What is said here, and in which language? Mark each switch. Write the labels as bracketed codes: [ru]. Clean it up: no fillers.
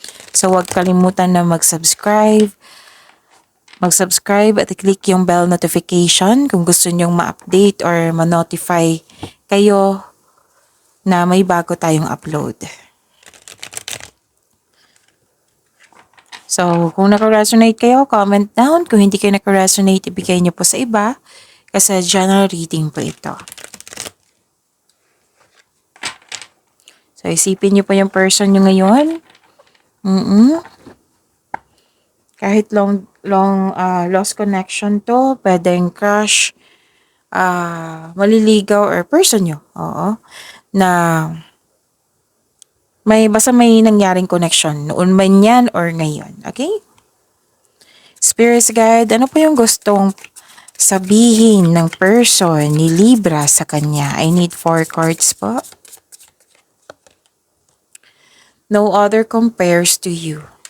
[tl] So huwag kalimutan na mag-subscribe at i-click yung bell notification kung gusto nyong ma-update or ma-notify kayo na may bago tayong upload. So, kung naka-resonate kayo, comment down. Kung hindi kayo naka-resonate, ibigay niyo po sa iba. Kasi general reading po ito. So, isipin niyo po yung person niyo ngayon. Kahit long lost connection to, pwedeng crush, maliligaw, or person niyo. Oo. Na basta may nangyaring connection. Noon man yan or ngayon. Okay? Spirit guide, ano po yung gustong sabihin ng person ni Libra sa kanya? [en] I need 4 cards po. No other compares to you.